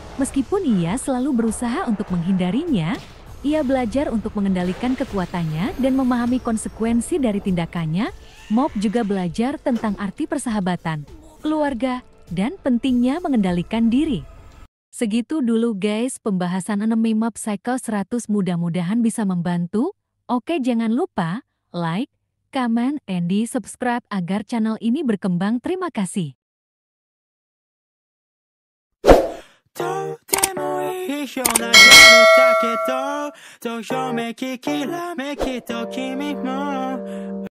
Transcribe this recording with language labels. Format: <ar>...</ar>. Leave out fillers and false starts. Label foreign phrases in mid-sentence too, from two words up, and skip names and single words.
<id>Meskipun ia selalu berusaha untuk menghindarinya, ia belajar untuk mengendalikan kekuatannya dan memahami konsekuensi dari tindakannya. Mob juga belajar tentang arti persahabatan, keluarga, dan pentingnya mengendalikan diri. Segitu dulu guys pembahasan anime Mob Psycho 100, mudah-mudahan bisa membantu. Oke, jangan lupa</id> <en>like, comment, and</en> <id>di subscribe agar channel ini berkembang. Terima kasih.</id> <ja>とてもいいような夜だけど、どよめききらめきと君も。</ja>